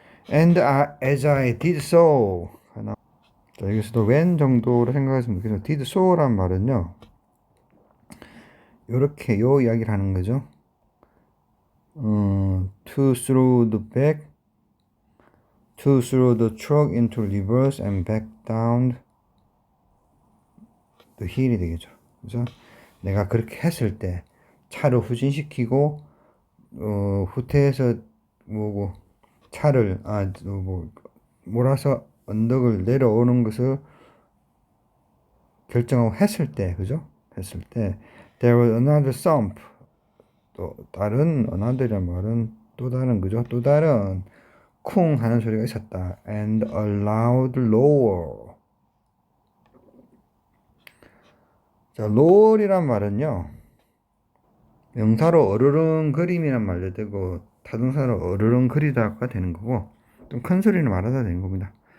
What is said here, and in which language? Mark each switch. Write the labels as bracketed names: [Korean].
[English] And as I did so. [Korean] 자, 여기서도 when 정도로 생각하시면 되겠죠. did so란 말은요. 요렇게 요 이야기를 하는 거죠. [English] To throw the back, to throw the truck into reverse and back down the hill [Korean] 이 되겠죠. 그죠? 내가 그렇게 했을 때 차를 후진시키고 후퇴해서 뭐고 차를 몰아서 언덕을 내려오는 것을 결정하고 했을 때, 그죠? 했을 때 [English] there was another thump. [Korean] 또 다른 another이란 말은 또 다른 그죠? 또 다른 쿵 하는 소리가 있었다. [English] and a loud roar. [Korean] 자, roar이란 말은요. 명사로 어르렁거림이란 말도 되고 타동사로 어르렁거리다가 되는 거고 좀 큰 소리를 말하다 되는 겁니다.